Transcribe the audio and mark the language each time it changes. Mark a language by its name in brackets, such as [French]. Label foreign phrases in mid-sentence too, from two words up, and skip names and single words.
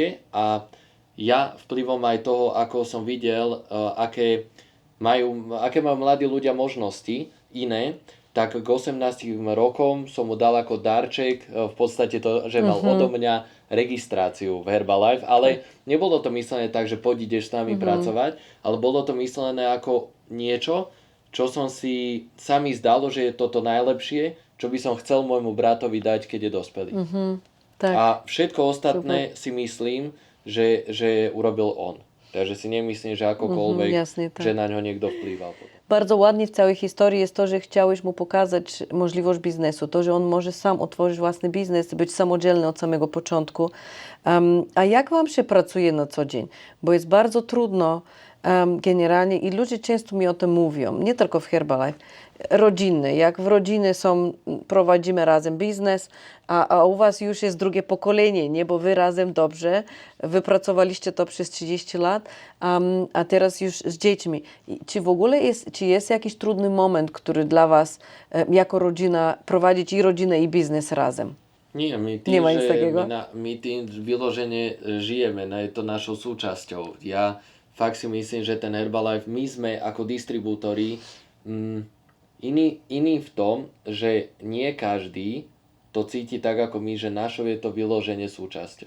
[Slovak] A ja vplyvom aj toho, ako som videl, aké majú mladí ľudia možnosti iné, tak k 18 rokom som mu dal ako darček v podstate to, že mal odo mňa registráciu v Herbalife, ale nebolo to myslené tak, že poď ideš s nami pracovať, ale bolo to myslené ako niečo, čo som si sami zdalo, že je toto najlepšie, čo by som chcel môjmu bratovi dať, keď je dospelý. Tak. A všetko ostatné si myslím, že urobil on. Takže si nemyslím, [Polish] że akokolwiek, jasne, tak. że na nią niekto wpływał. Bardzo ładnie w całej historii jest to, że chciałeś mu pokazać możliwość biznesu, to, że on może sam otworzyć własny biznes, być samodzielny od samego początku. A jak wam się pracuje na co dzień? Bo jest bardzo trudno generalnie i ludzie często mi o tym mówią, nie tylko w Herbalife, rodzinny. Jak w rodziny prowadzimy razem biznes, a u was już jest drugie pokolenie, nie? Bo wy razem dobrze wypracowaliście to przez 30 lat, a teraz już z dziećmi. Czy w ogóle jest jakiś trudny moment, który dla was jako rodzina prowadzić i rodzinę i biznes razem? [Slovak] Nie, my tým, že my tým vyložene žijeme, je to našou súčasťou. Ja fakt si myslím, že ten Herbalife, my sme ako distribútori iní v tom, že nie každý to cíti tak ako my, že našou je to vyloženie súčasťou.